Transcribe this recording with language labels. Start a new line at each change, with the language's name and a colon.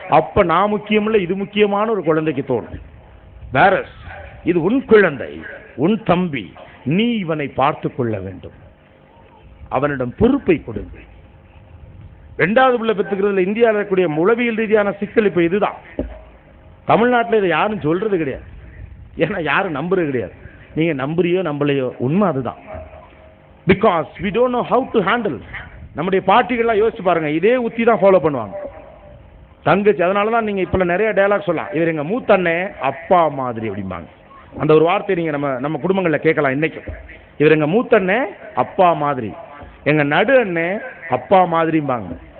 Tamil: அப்போ நான் முக்கியமில்லை, இது முக்கியமான ஒரு குழந்தைக்கு தோணும். வேற இது உன் குழந்தை, உன் தம்பி, நீ இவனை பார்த்து கொள்ள வேண்டும், அவனிடம் பொறுப்பை கொடுங்க. ரெண்டாவது பிள்ளை பெற்றுக்கிறதுல இந்தியாவில் இருக்கக்கூடிய உளவியல் ரீதியான சிக்கல் இப்போ இதுதான். தமிழ்நாட்டில் இதை யாரும் சொல்றது கிடையாது, ஏன்னா யாரும் நம்புறது கிடையாது. நீங்க நம்புறியோ நம்பலையோ உண்மை அதுதான்.
English: Because we don't know how to handle.
Tamil: நம்முடைய பாட்டிகள்லாம் யோசிச்சு பாருங்க, இதே உத்தி தான் ஃபாலோ பண்ணுவாங்க. தங்கச்சி, அதனால தான் நீங்க இப்ப நிறைய டயலாக் சொல்லலாம், இவர் எங்க மூத்தண்ணே அப்பா மாதிரி அப்படிம்பாங்க. அந்த ஒரு வார்த்தை நீங்க நம்ம குடும்பங்களில் கேட்கலாம் இன்னைக்கு. இவர் எங்க மூத்தண்ணே அப்பா மாதிரி, எங்க நடு அண்ணே அப்பா மாதிரிம்பாங்க.